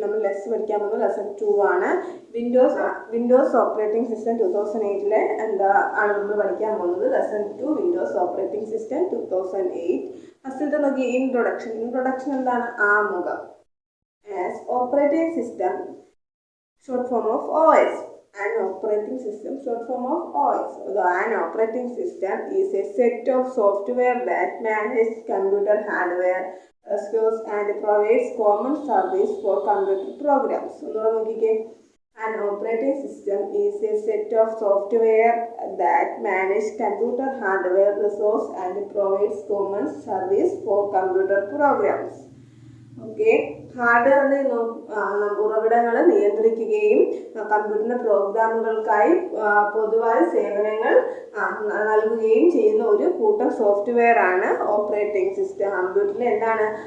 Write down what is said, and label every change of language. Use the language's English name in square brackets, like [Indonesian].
[Malayalam] നമ്മൾ പഠിക്കാൻ പോകുന്നത് ലെസൺ 2 ആണ്. വിൻഡോസ് ഓപ്പറേറ്റിംഗ് സിസ്റ്റം 2008 ആണ് നമ്മൾ പഠിക്കാൻ പോകുന്നത്. Lesson 2 Windows operating system 2008. ഫസ്റ്റിലത്തെ നോക്കി ഇൻട്രൊഡക്ഷൻ എന്താണ്? ആമുഖം. [English] As operating system short form of OS. An operating system, short form of OS. An operating system is a set of software that manages computer hardware, stores and provides common service for computer programs. An operating system is a set of software that manages computer hardware, resource and provides common service for computer programs. [Malayalam] Okay, ഹാർഡ്വെയറിനെ ഉറവിടങ്ങൾ നിയന്ത്രിക്കുകയും കമ്പ്യൂട്ടറിന്റെ പ്രോഗ്രാമുകൾക്കായി പൊതുവായ സേവനങ്ങൾ നൽകുകയും ചെയ്യുന്ന ഒരു കൂട്ടം software ആണ് ഓപ്പറേറ്റിംഗ് സിസ്റ്റം. കമ്പ്യൂട്ടറിൽ എന്താണ്?